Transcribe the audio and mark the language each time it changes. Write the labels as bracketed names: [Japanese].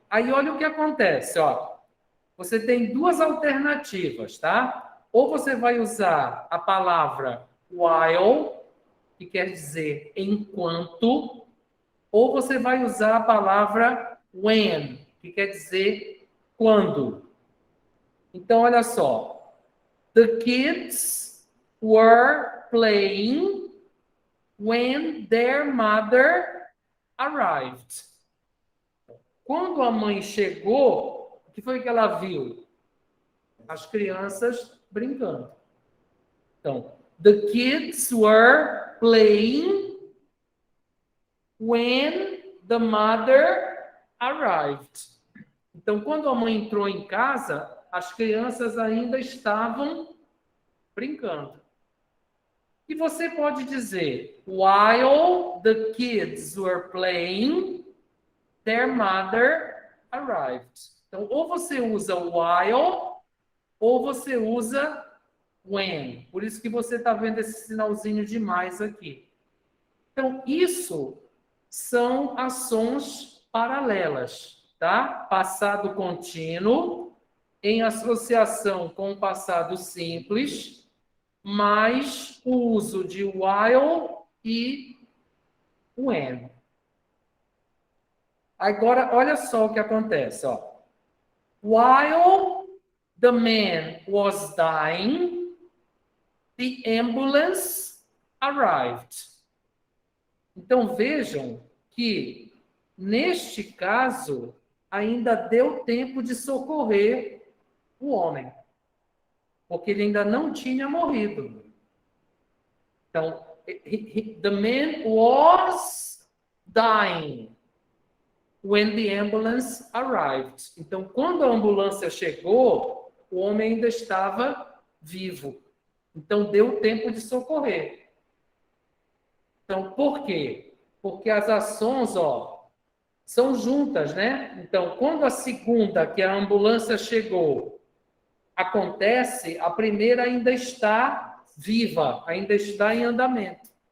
[Portuguese] Aí, olha o que acontece, ó. Você tem duas alternativas, tá? Ou você vai usar a palavra while, que quer dizer enquanto, ou você vai usar a palavra when, que quer dizer quando. Então, olha só. [English] The kids were playing when their mother arrived. [Portuguese] Quando a mãe chegou, o que foi que ela viu? As crianças brincando. [English] Então, the kids were playing when the mother arrived. [Portuguese] Então, quando a mãe entrou em casa, as crianças ainda estavam brincando. E você pode dizer, [English] while the kids were playing, their mother arrived. [Portuguese] Então, ou você usa while, ou você usa when. Por isso que você está vendo esse sinalzinho de mais aqui. Então, isso são ações paralelas, tá? Passado contínuo, em associação com o passado simples, mais o uso de while e when. Agora, olha só o que acontece, ó. [English] While the man was dying, the ambulance arrived. [Portuguese] Então, vejam que, neste caso, ainda deu tempo de socorrer o homem, porque ele ainda não tinha morrido. [English] Então, the man was dying when the ambulance arrived. [Portuguese] Então, quando a ambulância chegou, o homem ainda estava vivo. Então, deu tempo de socorrer. Então, por quê? Porque as ações, ó, são juntas, né? Então, quando a segunda, que a ambulância chegou, acontece, a primeira ainda está viva, ainda está em andamento.